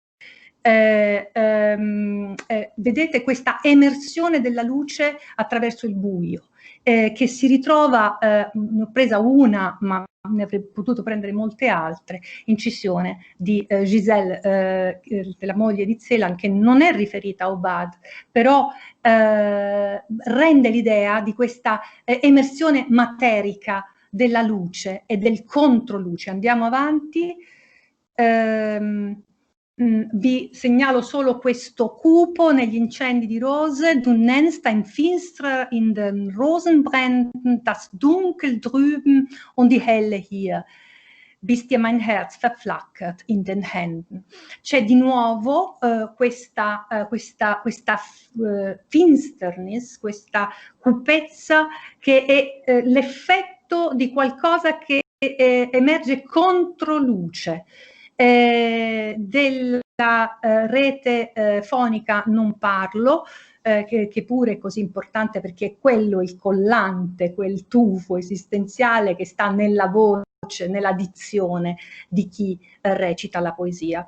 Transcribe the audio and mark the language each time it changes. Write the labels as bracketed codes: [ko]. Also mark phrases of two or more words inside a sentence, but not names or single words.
[it] Vedete questa emersione della luce attraverso il buio, che si ritrova, ne ho presa una, ma ne avrei potuto prendere molte altre, incisione di Giselle, della moglie di Celan, che non è riferita a Obad, però rende l'idea di questa emersione materica della luce e del controluce. Andiamo avanti. Vi segnalo solo questo cupo negli incendi di Rose. [de] Du nennst ein Finster in den Rosenbränden, das Dunkel drüben und die Helle hier. bis dir mein Herz verflackert in den Händen. [it] C'è di nuovo questa finsternis, questa cupezza che è l'effetto di qualcosa che emerge contro luce. Della rete fonica non parlo, che pure è così importante perché è quello il collante, quel tufo esistenziale che sta nella voce, nella dizione di chi recita la poesia.